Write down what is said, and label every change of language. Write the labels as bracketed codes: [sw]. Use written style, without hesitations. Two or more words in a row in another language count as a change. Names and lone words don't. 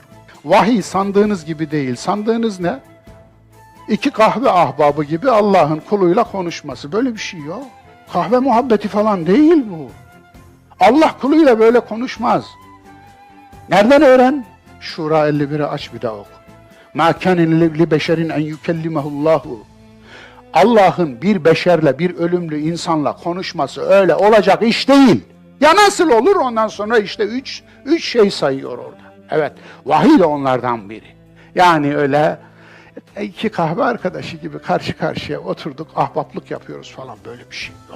[tr] Vahiy sandığınız gibi değil. Sandığınız ne? 2 kahve ahbabı gibi Allah'ın kuluyla konuşması. Böyle bir şey yok. Kahve muhabbeti falan değil bu. Allah kuluyla böyle konuşmaz. Nereden öğren? Şura 51'i aç bir daha oku. [ar] مَا كَانَ لِبَشَرٍ اَنْ يُكَلِّمَهُ اللّٰهُ [tr] Allah'ın bir beşerle, bir ölümlü insanla konuşması öyle olacak iş değil. Ya nasıl olur? Ondan sonra işte üç şey sayıyor orada. Evet, vahiy de onlardan biri. Yani öyle 2 kahve arkadaşı gibi karşı karşıya oturduk, ahbaplık yapıyoruz falan, böyle bir şey yok.